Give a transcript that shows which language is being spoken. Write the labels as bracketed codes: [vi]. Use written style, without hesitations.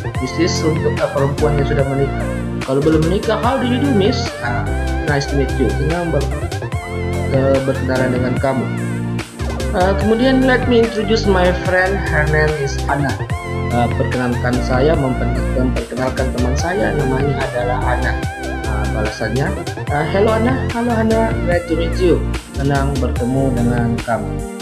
[en] This is [id] untuk perempuan yang sudah menikah. Kalau belum menikah, [en] how do you do, Miss? Nice to meet you. [id] Senang berkenalan dengan kamu. Kemudian [en] let me introduce my friend. Her name is Anna. [id] Perkenalkan saya, memperkenalkan teman saya, namanya adalah Anna. Balasannya, [en] hello Anna, [id] halo Anna, [en] glad to meet you. [id] Senang bertemu dengan kamu.